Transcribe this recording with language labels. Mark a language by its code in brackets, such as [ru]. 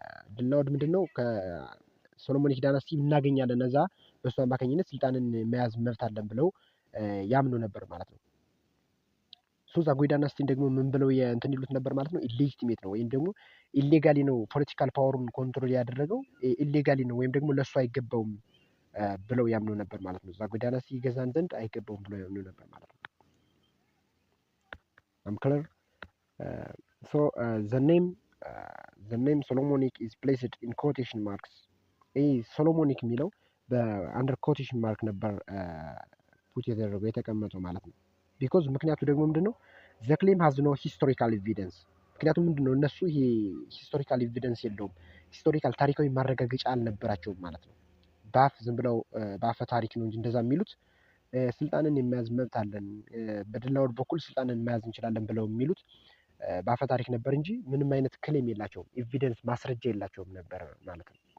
[am] ድልናኦድ ምንድነው ከሶሎሞኒክ ዳይናስቲ እናገኛለን እዛ በሱ አማካኝነት ስልጣንን መያዝ መብት አለን ብለው ያምኑ ነበር ማለት ነው። ዛጉዌ ዳይናስቲን ደግሞ ምን ብለው እንትን ይሉት ነበር ማለት ነው? ኢሌጂቲሜት ነው ወይም ደግሞ ኢሌጋሊ ነው ፖለቲካል ፓወሩን ኮንትሮል ያደረገው ኢሌጋሊ ነው ወይም ደግሞ ለሱ አይገባውም ብለው ያምኑ ነበር ማለት ነው። ዛጉዌ ዳይናስቲ ይገዛን ዘንድ አይገባውም ብለው ያምኑ ነበር ማለት ነው። [en] I'm clear? So the name Solomonic is placed in quotation marks. [am] ሶሎሞኒክ የሚለው በአንደር ኮቴሽን ማርክ ነበር ፑት የተደረገው የተቀመጠው ማለት ነው። ቢኮዝ ምክንያቱ ደግሞ ምንድነው? [en] ዘ ክሌም ሃዝ ኖ ሂስቶሪካል ኤቪደንስ። [am] ምክንያቱም ምንድነው እነሱ ይሄ ሂስቶሪካል ኤቪደንስ የለውም፣ ሂስቶሪካል ታሪካዊ ማረጋገጫ አልነበራቸውም ማለት ነው። በአፍ ዝም ብለው በአፈ ታሪክ ነው እንጂ እንደዛ የሚሉት ስልጣንን የመያዝ መብት አለን፣ በድላወድ በኩል ስልጣንን መያዝ እንችላለን ብለው የሚሉት በአፈ ታሪክ ነበር እንጂ ምንም አይነት ክሌም የላቸውም፣ ኤቪደንስ ማስረጃ የላቸውም ነበር ማለት ነው።